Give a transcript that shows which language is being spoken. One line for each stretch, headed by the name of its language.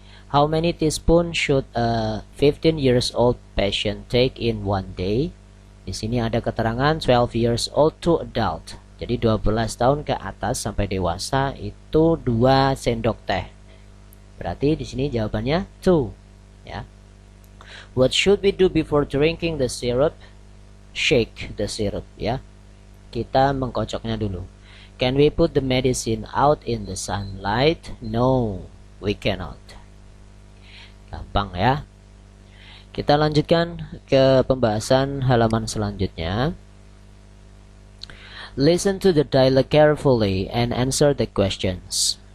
English: How many teaspoons should a 15 years old patient take in one day?
Indonesian: Di sini ada keterangan
English: 12 years old to adult.
Indonesian: Jadi 12 tahun ke atas sampai dewasa itu 2 sendok teh. Berarti di sini jawabannya 2 ya.
English: What should we do before drinking the syrup? Shake the syrup ya.
Indonesian: Kita mengkocoknya dulu.
English: Can we put the medicine out in the sunlight? No, we cannot.
Indonesian: Gampang ya. Kita lanjutkan ke pembahasan halaman selanjutnya.
English: Listen to the dialogue carefully and answer the questions.